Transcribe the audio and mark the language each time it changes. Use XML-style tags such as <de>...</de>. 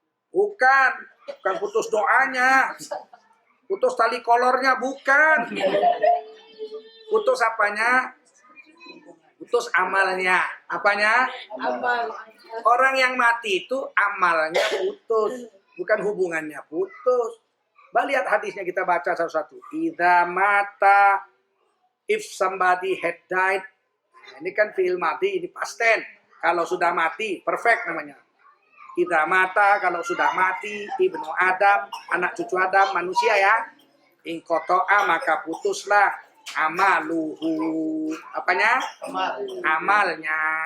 <id>Bukan putus doanya. Putus tali kolornya, bukan. Putus apanya? Putus amalnya. Apanya? Amal. Orang yang mati itu amalnya putus, bukan hubungannya putus. Lihat hadisnya, kita baca satu-satu.</id> <ar>Idza mata,</ar> <en>if somebody had died.</en> <id>Nah, ini kan fi'il madi, ini past tense. Kalau sudah mati, perfect namanya.</id> <ar>Idza mata,</ar> <id>kalau sudah mati, ibnu Adam, anak cucu Adam, manusia ya.</id> <ar>In qata'a,</ar> <id>maka putuslah</id> <ar>amaluhu.</ar> <id>Apanya? Amalnya.</id>